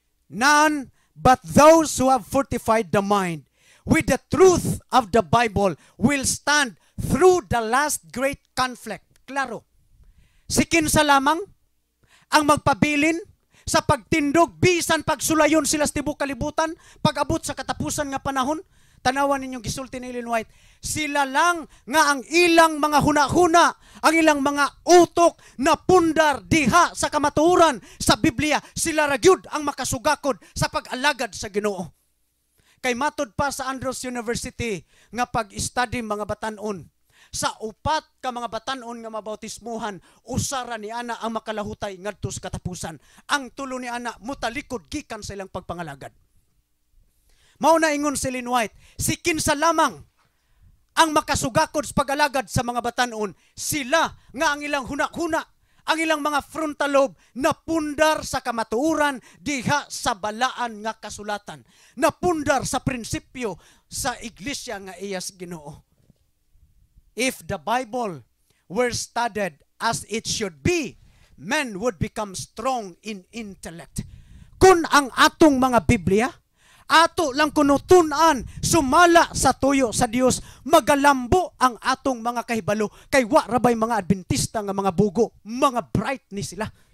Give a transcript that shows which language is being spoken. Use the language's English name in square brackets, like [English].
[English] None but those who have fortified the mind with the truth of the Bible will stand through the last great conflict. [Cebuano] Klaro. Si kinsa lamang ang magpabilin sa pagtindog bisan pagsulayon sila sa tibuok kalibutan, pag-abot sa katapusan nga panahon. Tanawan ninyong gisulti ni Ellen White, sila lang nga ang ilang mga huna-huna, ang ilang mga utok na pundar diha sa kamatuoran sa Biblia, sila ragyud ang makasugakod sa pag-alagad sa Ginoo. Kay matod pa sa Andrews University nga pag-study mga batanon, sa upat ka mga batanon nga mabautismuhan, usara ni ana ang makalahutay ngadto sa katapusan. Ang tulo ni ana mutalikod gikan sa ilang pagpangalagad. Mauna ingon si Ellen White, si kinsa lamang ang makasugakod sa pag-alagad sa mga batanon, sila nga ang ilang huna-huna, ang ilang mga frontal lobe na pundar sa kamatuoran diha sa balaan nga kasulatan, na pundar sa prinsipyo sa iglesia nga iyas Ginoo. [English] If the Bible were studied as it should be, men would become strong in intellect. [Cebuano] Kung ang atong mga Biblia, ato lang kunutunan, sumala sa tuyo sa Dios, magalambo ang atong mga kahibalo, kay wa rabay mga Adventista nga mga bugo, mga bright ni sila.